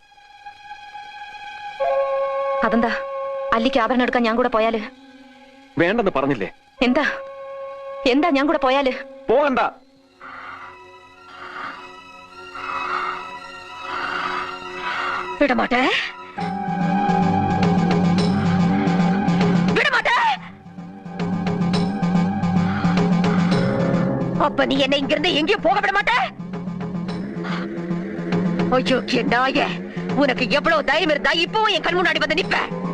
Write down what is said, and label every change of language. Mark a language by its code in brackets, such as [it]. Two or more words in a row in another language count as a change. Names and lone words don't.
[ml] അതെന്താ? അല്ലിക്ക് ആഭരണം എടുക്കാൻ ഞാൻ കൂടെ പോയാല്? വേണ്ടെന്ന് പറഞ്ഞില്ലേ? എന്താ എന്താ ഞാൻ കൂടെ പോയാല്? പോകണ്ട. [ta] വിടമാട്ടെ, விடமாட்டே. அப்ப நீ என்ன இங்கிருந்து எங்கேயும் போக விட மாட்டே? ஐயோ நாயே, உனக்கு எவ்வளவு தைரியம் இருந்தா இப்பவும் என் கண் முன்னாடி வந்து நிப்ப?